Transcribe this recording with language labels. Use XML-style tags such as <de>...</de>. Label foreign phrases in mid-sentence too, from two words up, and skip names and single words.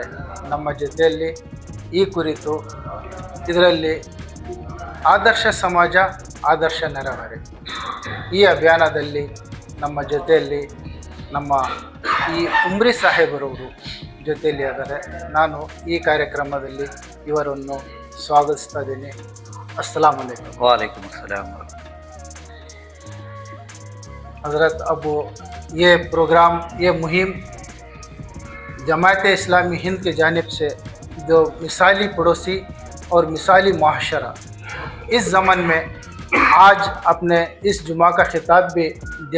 <kn>ನಮ್ಮ ಜೊತೆಯಲ್ಲಿ ಈ ಕುರಿತು ಇದರಲ್ಲಿ ಆದರ್ಶ ಸಮಾಜ ಆದರ್ಶ ನೆರವೇರಿ ಈ ಅಭಿಯಾನದಲ್ಲಿ ನಮ್ಮ ಜೊತೆಯಲ್ಲಿ ನಮ್ಮ ಈ ಉಮ್ರಿ ಸಾಹೇಬರವರು ಜೊತೆಯಲ್ಲಿ ಆದರೆ ನಾನು ಈ ಕಾರ್ಯಕ್ರಮದಲ್ಲಿ ಇವರನ್ನು ಸ್ವಾಗತಿಸ್ತಾ ಇದ್ದೀನಿ.</kn> <ar>السلام عليكم. وعليكم السلام.</ar> <ur>حضرت اب یہ پروگرام یہ مہم جماعت اسلامی ہند کی جانب سے جو مثالی پڑوسی اور مثالی معاشرہ اس ضمن میں آج اپنے اس جمعہ کا خطاب بھی دیا.</ur>